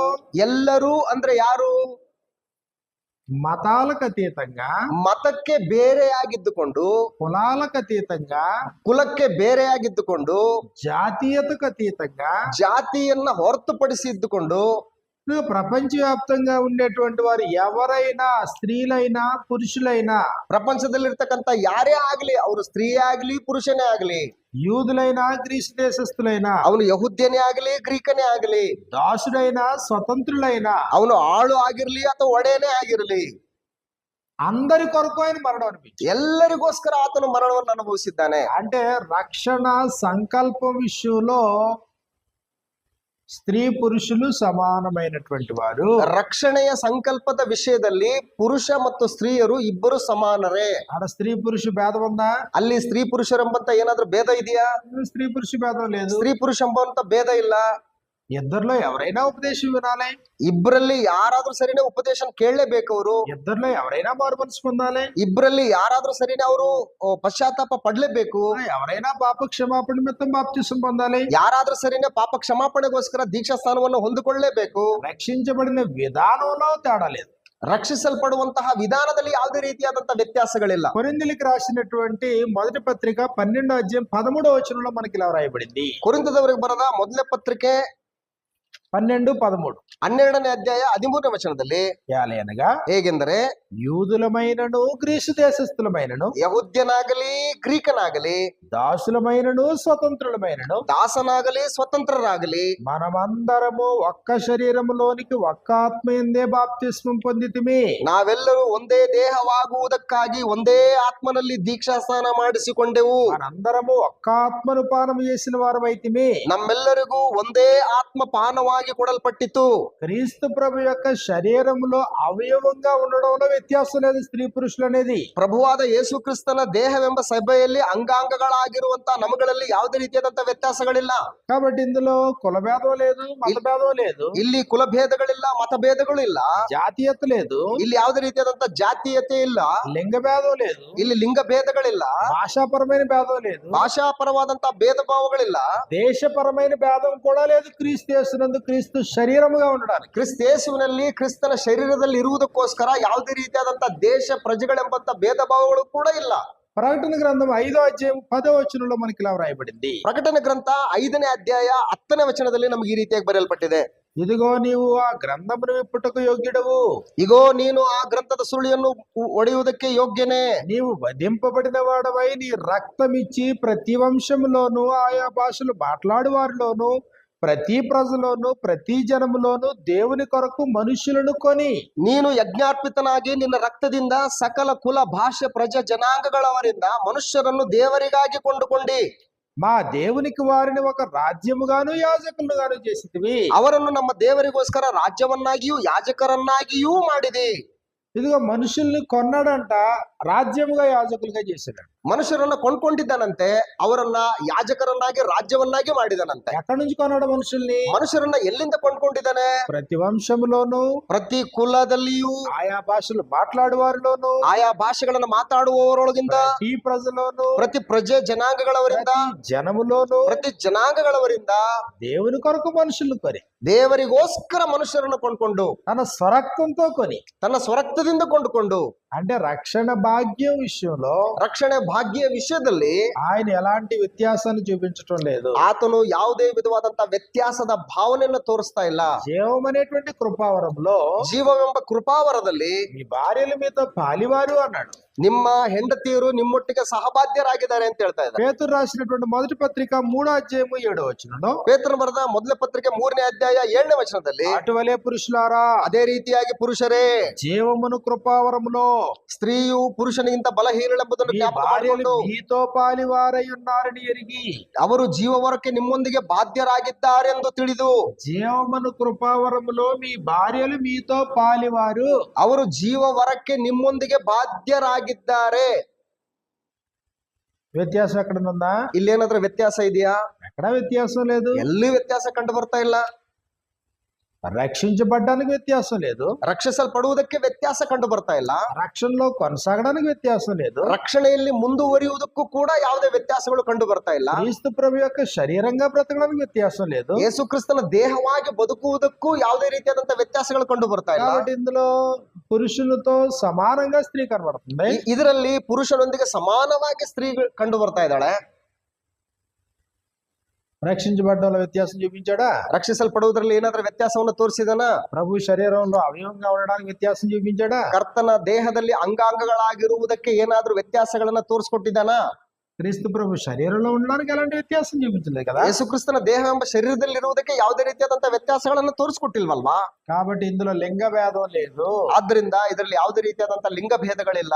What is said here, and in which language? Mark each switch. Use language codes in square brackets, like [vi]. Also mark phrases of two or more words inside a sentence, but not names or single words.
[kn] ಎಲ್ಲರೂ ಅಂದ್ರೆ ಯಾರು? [te] మతాలకు అతీతంగా, [kn] ಮತಕ್ಕೆ ಬೇರೆಯಾಗಿದ್ದುಕೊಂಡು, [te] కులాలకు అతీతంగా, [kn] ಕುಲಕ್ಕೆ ಬೇರೆಯಾಗಿದ್ದುಕೊಂಡು, [te] జాతీయతకు అతీతంగా, [kn] ಜಾತಿಯನ್ನ ಹೊರತುಪಡಿಸಿ ಇದ್ದುಕೊಂಡು [te] ప్రపంచవ్యాప్తంగా ఉండేటువంటి వారు ఎవరైనా, స్త్రీలైనా పురుషులైనా, [kn] ಪ್ರಪಂಚದಲ್ಲಿರ್ತಕ್ಕಂಥ ಯಾರೇ ಆಗ್ಲಿ, ಅವರು ಸ್ತ್ರೀ ಆಗ್ಲಿ ಪುರುಷನೇ ಆಗ್ಲಿ, [te] యూదులైనా గ్రీసు దేశస్థులైనా, [kn] ಅವನು ಯಹೂದ್ಯನೇ ಆಗ್ಲಿ ಗ್ರೀಕನೇ ಆಗ್ಲಿ, [te] దాసుడైనా స్వతంత్రులైనా, [kn] ಅವನು ಆಳು ಆಗಿರ್ಲಿ ಅಥವಾ ಒಡೆಯನೇ ಆಗಿರ್ಲಿ, [te] అందరి కొరకు ఆయన మరణం అనిపించింది. [kn] ಎಲ್ಲರಿಗೋಸ್ಕರ ಆತನು ಮರಣವನ್ನು ಅನುಭವಿಸಿದ್ದಾನೆ. [te] అంటే రక్షణ సంకల్పం విషయంలో స్త్రీ పురుషులు సమానమైనటువంటి వారు. [kn] ರಕ್ಷಣೆಯ ಸಂಕಲ್ಪದ ವಿಷಯದಲ್ಲಿ ಪುರುಷ ಮತ್ತು ಸ್ತ್ರೀಯರು ಇಬ್ಬರು ಸಮಾನರೇ. [te] ఆడ స్త్రీ పురుష భేదం ఉందా? [kn] ಅಲ್ಲಿ ಸ್ತ್ರೀ ಪುರುಷರೆಂಬಂತ ಏನಾದ್ರೂ ಭೇದ ಇದೆಯಾ? [te] స్త్రీ పురుష భేదం లేదు. [kn] ಸ್ತ್ರೀ ಪುರುಷ ಎಂಬಂತ ಭೇದ ಇಲ್ಲ. [te] ఇద్దరిలో ఎవరైనా ఉపదేశం వినాలి. [kn] ಇಬ್ಬರಲ್ಲಿ ಯಾರಾದ್ರೂ ಸರಿನೇ ಉಪದೇಶ ಕೇಳಲೇಬೇಕು. ಅವರು [te] ఇద్దరిలో ఎవరైనా మారు మనసు పొందాలి. [kn] ಇಬ್ಬರಲ್ಲಿ ಯಾರಾದ್ರೂ ಸರಿನೇ ಅವರು ಪಶ್ಚಾತ್ತಾಪ ಪಡ್ಲೇಬೇಕು. [te] ఎవరైనా పాప క్షమాపణ నిమిత్తం బాప్తిసం పొందాలి. [kn] ಯಾರಾದ್ರೂ ಸರಿನೇ ಪಾಪ ಕ್ಷಮಾಪಣೆಗೋಸ್ಕರ ದೀಕ್ಷಾ ಸ್ಥಾನವನ್ನು ಹೊಂದಿಕೊಳ್ಳಲೇಬೇಕು. [te] రక్షించబడిన విధానంలో తేడా లేదు. [kn] ರಕ್ಷಿಸಲ್ಪಡುವಂತಹ ವಿಧಾನದಲ್ಲಿ ಯಾವುದೇ ರೀತಿಯಾದಂತಹ ವ್ಯತ್ಯಾಸಗಳಿಲ್ಲ. [te] కొరింథీయులకు రాసినటువంటి మొదటి పత్రిక 12వ అధ్యాయం 13వ వచనంలో మనకి ఇలా రాయబడింది. [kn] ಕೊರಿಂಥದವರಿಗೆ ಬರೆದ ಮೊದಲನೇ ಪತ್ರಿಕೆ 12-13 12ನೇ ಅಧ್ಯಾಯ 13ನೇ ವಚನದಲ್ಲಿ [te] అనగా [kn] ಹೇಗೆಂದರೆ, [te] యూదులమైనను గ్రీసు దేశస్థులమైనను, [kn] ಯಹೂದ್ಯನಾಗಲಿ ಗ್ರೀಕನಾಗಲಿ, [te] దాసులమైనను స్వతంత్రులమైనను, [kn] ದಾಸನಾಗಲಿ ಸ್ವತಂತ್ರರಾಗಲಿ, [te] మనమందరము ఒక్క శరీరములోనికి ఒక్క ఆత్మయందే బాప్తిస్మం పొందితిమి. [kn] ನಾವೆಲ್ಲರೂ ಒಂದೇ ದೇಹವಾಗುವುದಕ್ಕಾಗಿ ಒಂದೇ ಆತ್ಮನಲ್ಲಿ ದೀಕ್ಷಾ ಸ್ನಾನ ಮಾಡಿಸಿಕೊಂಡೆವು. [te] మనందరము ఒక్క ఆత్మను పానం చేసిన వారమైతిమి. [kn] ನಮ್ಮೆಲ್ಲರಿಗೂ ಒಂದೇ ಆತ್ಮ ಪಾನವಾಗಿ ಕೊಡಲ್ಪಟ್ಟಿತು. [te] క్రీస్తు ప్రభు యొక్క శరీరములో అవయవంగా ఉండడంలో వ్యత్యాసం లేదు స్త్రీ పురుషులు అనేది. [kn] ಪ್ರಭುವಾದ ಯೇಸು ಕ್ರಿಸ್ತನ ದೇಹವೆಂಬ ಸಭೆಯಲ್ಲಿ ಅಂಗಾಂಗಗಳಾಗಿರುವಂತಹ ನಮಗಳಲ್ಲಿ ಯಾವುದೇ ರೀತಿಯಾದಂತಹ ವ್ಯತ್ಯಾಸಗಳಿಲ್ಲ. [te] కాబట్టి ఇందులో కులభేదం లేదు, మతభేదం లేదు, [kn] ಇಲ್ಲಿ ಕುಲಭೇದಗಳಿಲ್ಲ, ಮತಭೇದಗಳು ಇಲ್ಲ, [te] జాతీయత లేదు, [kn] ಇಲ್ಲಿ ಯಾವುದೇ ರೀತಿಯಾದಂತಹ ಜಾತೀಯತೆ ಇಲ್ಲ, [te] లింగ భేదం లేదు, [kn] ಇಲ್ಲಿ ಲಿಂಗ ಭೇದಗಳಿಲ್ಲ, [te] భాషాపరమైన భేదం లేదు, [kn] ಭಾಷಾಪರವಾದಂತಹ ಭೇದ ಭಾವಗಳಿಲ್ಲ, [te] దేశపరమైన భేదం కూడా లేదు. క్రీస్తు యేసునందు క్రీస్తు శరీరముగా ఉండడానికి, [kn] ಕ್ರಿಸ್ತ ಯೇಸುವಿನಲ್ಲಿ ಕ್ರಿಸ್ತನ ಶರೀರದಲ್ಲಿ ಇರುವುದಕ್ಕೋಸ್ಕರ ಯಾವುದೇ ರೀತಿಯಾದಂತಹ ದೇಶ ಪ್ರಜೆಗಳೆಂಬಂತ ಭೇದ ಭಾವಗಳು ಕೂಡ ಇಲ್ಲ. [te] ప్రకటన గ్రంథం 5వ అధ్యాయం 10వ వచనంలో మనకి ఇలా వ్రాయబడింది. [kn] ಪ್ರಕಟಣೆ ಗ್ರಂಥ 5ನೇ ಅಧ್ಯಾಯ 10ನೇ ವಚನದಲ್ಲಿ ನಮಗೆ ಈ ರೀತಿಯಾಗಿ ಬರೆಯಲ್ಪಟ್ಟಿದೆ. [te] ఇదిగో నీవు ఆ గ్రంథమును విప్పుటకు యోగ్యుడవు, [kn] ಇಗೋ ನೀನು ಆ ಗ್ರಂಥದ ಸುಳಿಯನ್ನು ಒಡೆಯುವುದಕ್ಕೆ ಯೋಗ್ಯನೇ, [te] నీవు వధింపబడిన వాడవై నీ రక్తమిచ్చి ప్రతి వంశములోను ఆయా భాషలు మాట్లాడు వారిలోను ప్రతి ప్రజలోను ప్రతి జనములోను దేవుని కొరకు మనుషులను కొని, [kn] ನೀನು ಯಜ್ಞಾರ್ಪಿತನಾಗಿ ನಿನ್ನ ರಕ್ತದಿಂದ ಸಕಲ ಕುಲ ಭಾಷೆ ಪ್ರಜೆ ಜನಾಂಗಗಳವರಿಂದ ಮನುಷ್ಯರನ್ನು ದೇವರಿಗಾಗಿ ಕೊಂಡುಕೊಂಡಿ [te] మా దేవునికి వారిని ఒక రాజ్యముగాను యాజకులుగాను చేసితివి. [kn] ಅವರನ್ನು ನಮ್ಮ ದೇವರಿಗೋಸ್ಕರ ರಾಜ್ಯವನ್ನಾಗಿಯೂ ಯಾಜಕರನ್ನಾಗಿಯೂ ಮಾಡಿದಿ. [te] ఇదిగో మనుషుల్ని కొన్నాడంట, రాజ్యముగా యాజకులుగా చేశాడు. [kn] ಮನುಷ್ಯರನ್ನ ಕೊಂಡ್ಕೊಂಡಿದ್ದಾನಂತೆ, ಅವರನ್ನ ಯಾಜಕರನ್ನಾಗಿ ರಾಜ್ಯವನ್ನಾಗಿ ಮಾಡಿದನಂತೆ. [te] ఎక్కడి నుంచి కొన్నాడు మనుషుల్ని? [kn] ಮನುಷ್ಯರನ್ನ ಎಲ್ಲಿಂದ ಕೊಂಡ್ಕೊಂಡಿದ್ದಾನೆ? [te] ప్రతి వంశములోను, [kn] ಪ್ರತಿ ಕುಲದಲ್ಲಿಯೂ, [te] ఆయా భాషలు మాట్లాడు వారిలోను, [kn] ಆಯಾ ಭಾಷೆಗಳನ್ನ ಮಾತಾಡುವವರೊಳಗಿಂದ, [te] ప్రతి ప్రజలోను, [kn] ಪ್ರತಿ ಪ್ರಜೆ ಜನಾಂಗಗಳವರಿಂದ, [te] ప్రతి జనములోను [kn] ಪ್ರತಿ ಜನಾಂಗಗಳವರಿಂದ [te] దేవుని కొరకు మనుషులు కొని, [kn] ದೇವರಿಗೋಸ್ಕರ ಮನುಷ್ಯರನ್ನ ಕೊಂಡ್ಕೊಂಡು, [te] తన స్వరక్తంతో కొని, [kn] ತನ್ನ ಸ್ವರಕ್ತದಿಂದ ಕೊಂಡುಕೊಂಡು, [te] అంటే రక్షణ భాగ్యం విషయంలో [kn] ರಕ್ಷಣೆ ಭಾಗ್ಯ ವಿಷಯದಲ್ಲಿ [te] ఆయన ఎలాంటి వ్యత్యాసాన్ని చూపించటం లేదు. [kn] ಆತನು ಯಾವುದೇ ವಿಧವಾದಂತ ವ್ಯತ್ಯಾಸದ ಭಾವನೆಯನ್ನು ತೋರಿಸ್ತಾ ಇಲ್ಲ. [te] జీవం అనేటువంటి కృపావరంలో [kn] ಜೀವವೆಂಬ ಕೃಪಾವರದಲ್ಲಿ [te] మీ భార్యల మీతో పాలివారు అన్నాడు. [kn] ನಿಮ್ಮ ಹೆಂಡತಿಯರು ನಿಮ್ಮೊಟ್ಟಿಗೆ ಸಹಬಾಧ್ಯರಾಗಿದ್ದಾರೆ ಅಂತ ಹೇಳ್ತಾ ಇದ್ದಾರೆ. [te] పేతురు రాసినటువంటి మొదటి పత్రిక 3వ అధ్యాయము 7వ వచనంలో, [kn] ಪೇತ್ರನು ಬರೆದ ಮೊದಲ ಪತ್ರಿಕೆ 3ನೇ ಅಧ್ಯಾಯ 7ನೇ ವಚನದಲ್ಲಿ, [te] అటువలే పురుషులారా [kn] ಅದೇ ರೀತಿಯಾಗಿ ಪುರುಷರೇ, [te] జీవమును కృపావరములో [kn] ಸ್ತ್ರೀಯು ಪುರುಷನಿಗಿಂತ ಬಲಹೀನಳೆಂಬುದನ್ನು [te] మీ [kn] ಜ್ಞಾಪಕ [te] భార్యలు [kn] ಮಾಡಿಕೊಂಡು [te] మీతో పాలివారై ఉన్నారని ఎరిగి, [kn] ಅವರು ಜೀವವರಕ್ಕೆ ನಿಮ್ಮೊಂದಿಗೆ ಬಾಧ್ಯರಾಗಿದ್ದಾರೆಂದು ತಿಳಿದು, [te] జీవమును కృపావరములో మీ భార్యలు మీతో పాలివారు. [kn] ಅವರು ಜೀವವರಕ್ಕೆ ನಿಮ್ಮೊಂದಿಗೆ ಬಾಧ್ಯರಾಗಿದ್ದಾರೆ. [te] వ్యత్యాసం ఎక్కడ ఉందా? [kn] ಇಲ್ಲೇನಾದ್ರೂ ವ್ಯತ್ಯಾಸ ಇದೆಯಾ? [te] ఎక్కడ వ్యత్యాసం లేదు. [kn] ಎಲ್ಲಿ ವ್ಯತ್ಯಾಸ ಕಂಡು ಬರ್ತಾ ಇಲ್ಲ. [te] రక్షించబడ్డానికి వ్యత్యాసం లేదు, [kn] ರಕ್ಷಿಸಲ್ಪಡುವುದಕ್ಕೆ ವ್ಯತ್ಯಾಸ ಕಂಡು ಬರ್ತಾ ಇಲ್ಲ. [te] రక్షణలో కొనసాగడానికి వ్యత్యాసం లేదు, [kn] ರಕ್ಷಣೆಯಲ್ಲಿ ಮುಂದುವರಿಯುವುದಕ್ಕೂ ಕೂಡ ಯಾವುದೇ ವ್ಯತ್ಯಾಸಗಳು ಕಂಡು ಬರ್ತಾ ಇಲ್ಲ. [te] క్రీస్తు ప్రభు యొక్క శరీరంగా బ్రతకడానికి వ్యత్యాసం లేదు. [kn] ಯೇಸು ಕ್ರಿಸ್ತನ ದೇಹವಾಗಿ ಬದುಕುವುದಕ್ಕೂ ಯಾವುದೇ ರೀತಿಯಾದಂತ ವ್ಯತ್ಯಾಸಗಳು ಕಂಡು ಬರ್ತಾ ಇಲ್ಲ. [te] కాబట్టి ఇందులో పురుషులతో సమానంగా స్త్రీ కనబడుతుంది. [kn] ಇದರಲ್ಲಿ ಪುರುಷನೊಂದಿಗೆ ಸಮಾನವಾಗಿ ಸ್ತ್ರೀ ಕಂಡು ಬರ್ತಾ ಇದ್ದಾಳೆ. [te] రక్షించబడ్డంలో వ్యత్యాసం చూపించాడా? [kn] ರಕ್ಷಿಸಲ್ಪಡುವುದರಲ್ಲಿ ಏನಾದ್ರೂ ವ್ಯತ್ಯಾಸವನ್ನು ತೋರಿಸಿದನ? [te] ప్రభు శరీరంలో అవయవంగా ఉండడానికి వ్యత్యాసం చూపించాడా? [kn] ಕರ್ತನ ದೇಹದಲ್ಲಿ ಅಂಗಾಂಗಗಳಾಗಿರುವುದಕ್ಕೆ ಏನಾದ್ರೂ ವ್ಯತ್ಯಾಸಗಳನ್ನ ತೋರಿಸ್ಕೊಟ್ಟಿದ್ದಾನ? [te] క్రీస్తు ప్రభు శరీరంలో ఉండడానికి ఎలాంటి వ్యత్యాసం చూపించలేదు కదా. [kn] ಯೇಸು ಕ್ರಿಸ್ತನ ದೇಹ ಎಂಬ ಶರೀರದಲ್ಲಿ ಇರುವುದಕ್ಕೆ ಯಾವುದೇ ರೀತಿಯಾದಂತ ವ್ಯತ್ಯಾಸಗಳನ್ನ ತೋರಿಸ್ಕೊಟ್ಟಿಲ್ವಲ್ವಾ? [te] కాబట్టి ఇందులో లింగ భేదం లేదు. [kn] ಆದ್ರಿಂದ ಇದರಲ್ಲಿ ಯಾವುದೇ ರೀತಿಯಾದಂತ ಲಿಂಗ ಭೇದಗಳಿಲ್ಲ.